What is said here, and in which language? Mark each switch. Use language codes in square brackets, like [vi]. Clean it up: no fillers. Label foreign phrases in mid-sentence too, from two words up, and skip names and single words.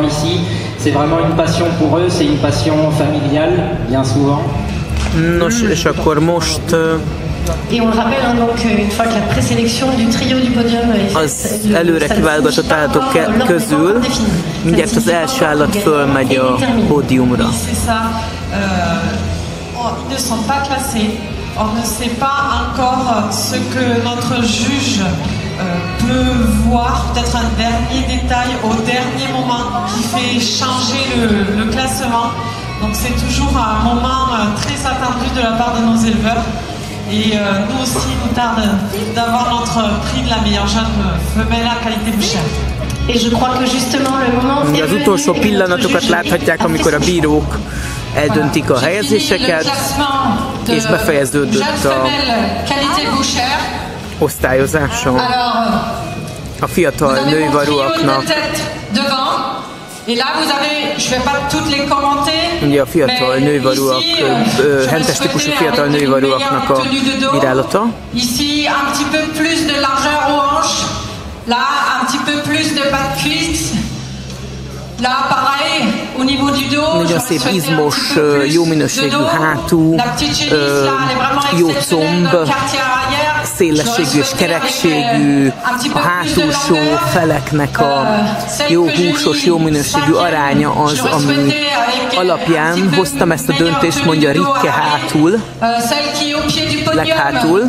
[hu] Nos, és akkor most az előre kiválogatott állatok közül mindjárt az első állat fölmegy a pódiumra. [fr] On ne sait pas encore ce que notre juge peut voir, peut-être un dernier détail au dernier moment qui fait changer le classement. Donc c'est toujours un moment très attendu de la part de nos éleveurs. Et nous aussi, il nous tarde d'avoir notre prix de la meilleure jeune femelle à qualité bouchère. Et je crois que justement le moment est [hu] az utolsó pillanatokat láthatják, amikor a bírók eldöntik a helyezéseket, és befejeződött a osztályozáson. A fiatal női varúaknak, ugye a fiatal nőivarúak, hentes típusú fiatal nőivarúaknak a bírálata. [fr] Ici un petit peu plus de largeur aux hanches, là un petit peu plus de bas de cuisse. [hu] Nagyon szép, izmos, jó minőségű hátú, jó comb, szélességű és kerekségű, a hátulsó feleknek a jó húsos, jó minőségű aránya az, ami alapján hoztam ezt a döntést, mondja Rikke hátul, leghátul.